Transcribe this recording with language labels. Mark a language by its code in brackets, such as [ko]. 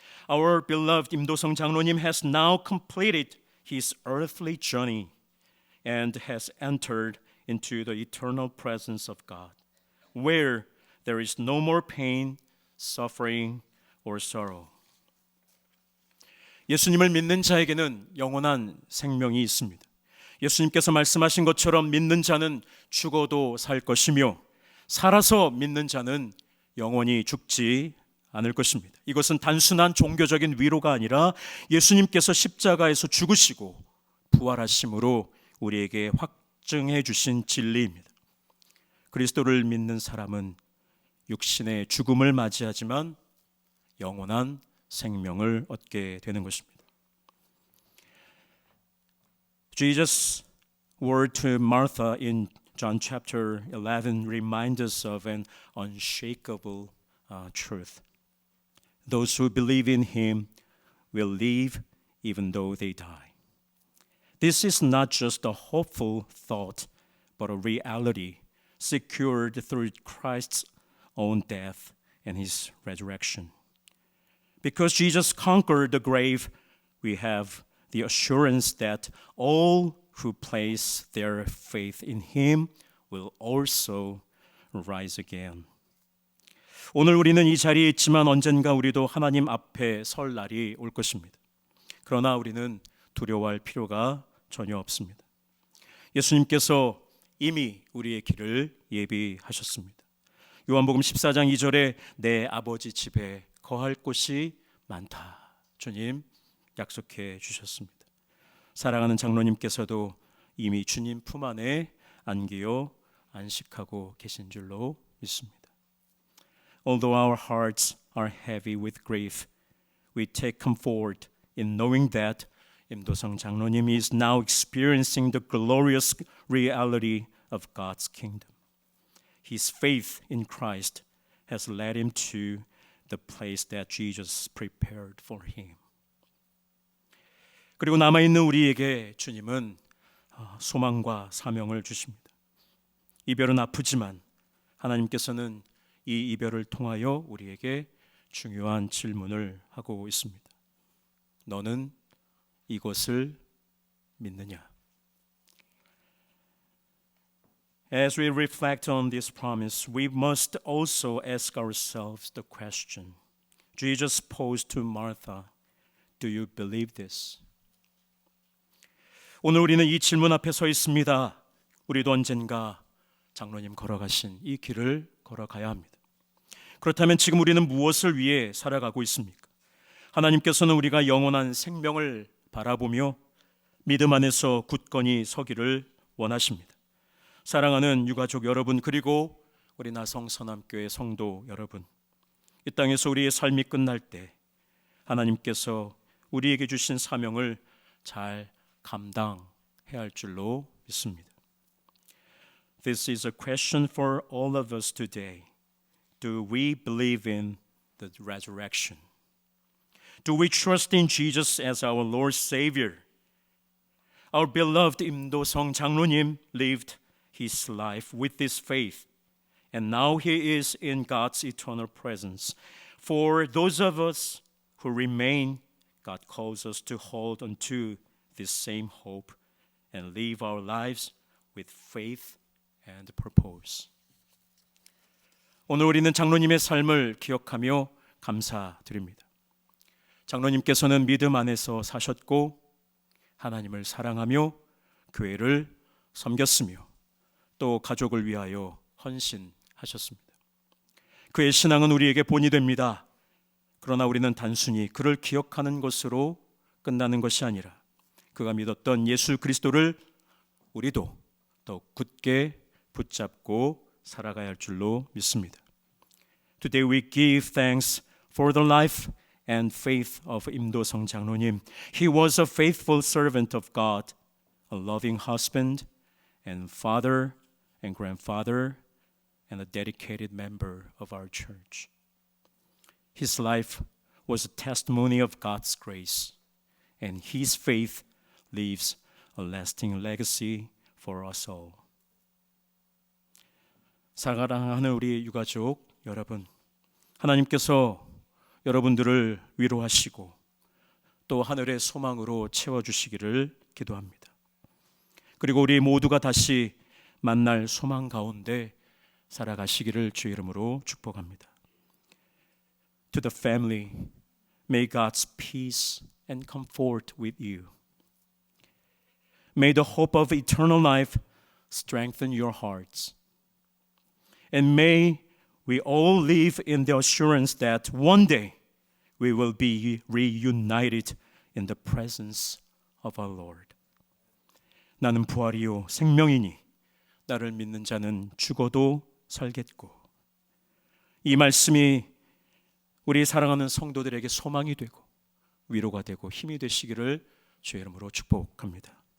[en] Our beloved 임도성 장로님 has now completed his earthly journey and has entered into the eternal presence of God, where there is no more pain, suffering, or sorrow. [ko] 예수님을 믿는 자에게는 영원한 생명이 있습니다. 예수님께서 말씀하신 것처럼 믿는 자는 죽어도 살 것이며 살아서 믿는 자는 영원히 죽지 않을 것입니다. 이것은 단순한 종교적인 위로가 아니라 예수님께서 십자가에서 죽으시고 부활하심으로 우리에게 확증해 주신 진리입니다. 그리스도를 믿는 사람은 육신의 죽음을 맞이하지만 영원한 생명을 얻게 되는 것입니다. [en] Jesus' word to Martha in John chapter 11 reminds us of an unshakable truth. Those who believe in him will live even though they die. This is not just a hopeful thought, but a reality secured through Christ's own death and his resurrection. Because Jesus conquered the grave, we have the assurance that all who place their faith in him will also rise again. [ko] 오늘 우리는 이 자리에 있지만 언젠가 우리도 하나님 앞에 설 날이 올 것입니다. 그러나 우리는 두려워할 필요가 전혀 없습니다. 예수님께서 이미 우리의 길을 예비하셨습니다. 요한복음 14장 2절에 내 아버지 집에 거할 곳이 많다. 주님 약속해 주셨습니다. 사랑하는 장로님께서도 이미 주님 품 안에 안기어 안식하고 계신 줄로 믿습니다. [en] Although our hearts are heavy with grief, we take comfort in knowing that 임도성 장로님 is now experiencing the glorious reality of God's kingdom. His faith in Christ has led him to the place that Jesus prepared for him. [ko] 그리고 남아있는 우리에게 주님은 소망과 사명을 주십니다. 이별은 아프지만 하나님께서는 이 이별을 통하여 우리에게 중요한 질문을 하고 있습니다. 너는 이것을 믿느냐? [en] As we reflect on this promise, we must also ask ourselves the question Jesus posed to Martha, do you believe this? [ko] 오늘 우리는 이 질문 앞에 서 있습니다. 우리도 언젠가 장로님 걸어가신 이 길을 걸어가야 합니다. 그렇다면 지금 우리는 무엇을 위해 살아가고 있습니까? 하나님께서는 우리가 영원한 생명을 바라보며 믿음 안에서 굳건히 서기를 원하십니다. 사랑하는 유가족 여러분, 그리고 우리 나성 선암교회 성도 여러분, 이 땅에서 우리의 삶이 끝날 때 하나님께서 우리에게 주신 사명을 잘 감당해야 할 줄로 믿습니다. [en] This is a question for all of us today. Do we believe in the resurrection? Do we trust in Jesus as our Lord Savior? Our beloved 임도성 장로님 lived his life with this faith, and now he is in God's eternal presence. For those of us who remain, God calls us to hold on to this same hope and live our lives with faith and purpose. [ko] 오늘 우리는 장로님의 삶을 기억하며 감사드립니다. 장로님께서는 믿음 안에서 사셨고 하나님을 사랑하며 교회를 섬겼으며 또 가족을 위하여 헌신하셨습니다. 그의 신앙은 우리에게 본이 됩니다. 그러나 우리는 단순히 그를 기억하는 것으로 끝나는 것이 아니라 그가 믿었던 예수 그리스도를 우리도 더욱 굳게 붙잡고 살아가야 할 줄로 믿습니다. [en] Today we give thanks for the life and faith of 임도성 장로님. He was a faithful servant of God, a loving husband and father and grandfather, and a dedicated member of our church. His life was a testimony of God's grace, and his faith leaves a lasting legacy for us all. [ko] 사랑하는 우리 유가족 여러분, 하나님께서 여러분들을 위로하시고 또 하늘의 소망으로 채워주시기를 기도합니다. 그리고 우리 모두가 다시 만날 소망 가운데 살아가시기를 주의 이름으로 축복합니다. [en] To the family, may God's peace and comfort with you. May the hope of eternal life strengthen your hearts. And may we all live in the assurance that one day we will be reunited in the presence of our Lord. [ko] 나는 부활이요 생명이니 나를 믿는 자는 죽어도 살겠고. 이 말씀이 우리 사랑하는 성도들에게 소망이 되고 위로가 되고 힘이 되시기를 주의 이름으로 축복합니다.